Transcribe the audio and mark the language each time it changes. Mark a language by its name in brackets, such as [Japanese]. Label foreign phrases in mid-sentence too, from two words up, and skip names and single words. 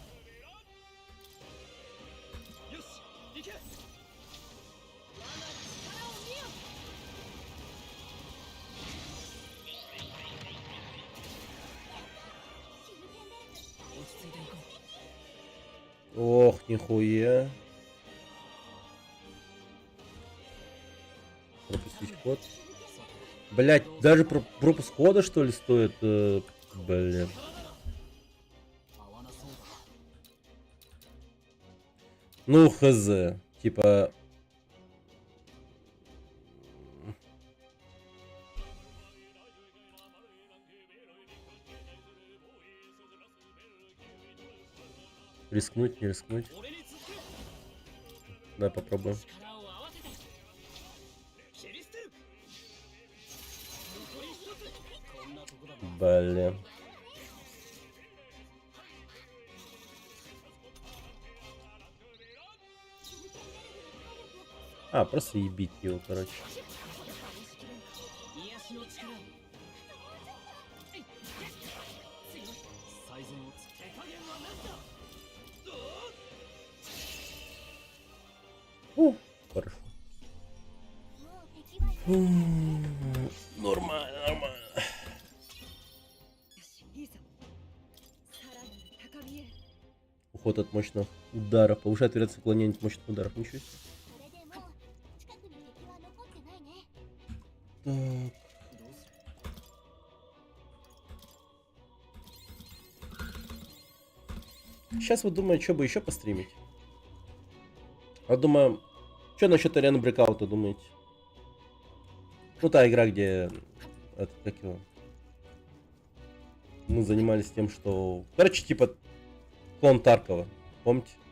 [Japanese] よし行け。我が力を見よ。落ち着いていこう。 [Russian] Ох, нихуя. Пропустить ход. Блять, даже пропуск хода, что ли, стоит? Блин. [Japanese] 合わなそうだ。 [Russian] Ну, хз. Типа... Рискнуть, не рискнуть. [Japanese] 俺に続け。 [Russian] Давай попробуем. [Japanese] 力を合わせて。切り捨てる。残り一つ。こんなとこだな。 [Russian] Блин. А, просто ебить его, короче. [Japanese] 癒しの力を。最善をつけ加減はなしだ。 [Russian] Хорошо. [Japanese] もう敵はいる。 [Russian] Нормально, нормально. [Japanese] よし、いいぞ。さらなる高みへ。 [Russian] Уход от мощных ударов. Повышает вероятность уклонения от мощных ударов. Ничего себе. [Japanese] それでも近くに敵は残ってないね。 [Russian] Так. [Japanese] どうする。 [Russian] Сейчас вот думаю, что бы еще постримить. Вот думаю, что насчет арены Брейкаута думаете? Ну, та игра, где... Это, как его? Мы занимались тем, что... Короче, типа... Клон Таркова. Помните?